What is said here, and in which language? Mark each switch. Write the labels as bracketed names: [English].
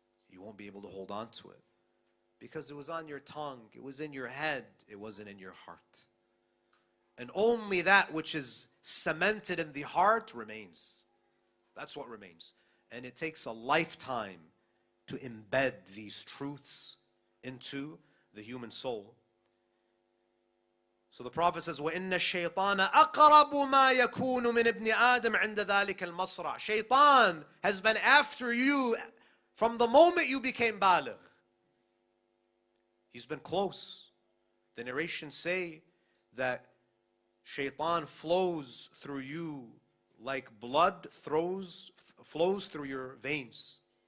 [English] You won't be able to hold on to it because it was on your tongue, it was in your head, it wasn't in your heart. And only that which is cemented in the heart remains. That's what remains. And it takes a lifetime to embed these truths into the human soul. So the Prophet says, [Arabic] وَإِنَّ الشَّيْطَانَ أَقْرَبُ مَا يَكُونُ مِنْ ابْنِ آدَمَ عِنْدَ ذَلِكَ الْمَصْرَعِ. [English] Shaitan has been after you from the moment you became baligh. He's been close. The narrations say that Shaitan flows through you like blood flows through your veins.